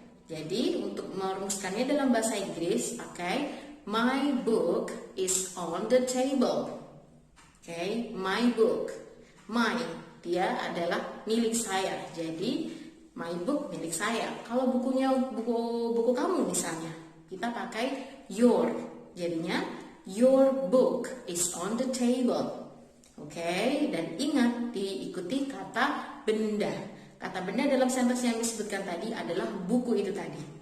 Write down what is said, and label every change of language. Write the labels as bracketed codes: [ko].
[id] Jadi untuk merumuskannya dalam bahasa Inggris pakai [en] my book is on the table. My book, [id] my, dia adalah milik saya. Jadi [en] my book [id] milik saya. Kalau bukunya buku kamu misalnya, kita pakai your. Jadinya [en] your book is on the table. [id] Dan ingat diikuti kata benda. Kata benda dalam sentence yang disebutkan tadi adalah buku itu tadi.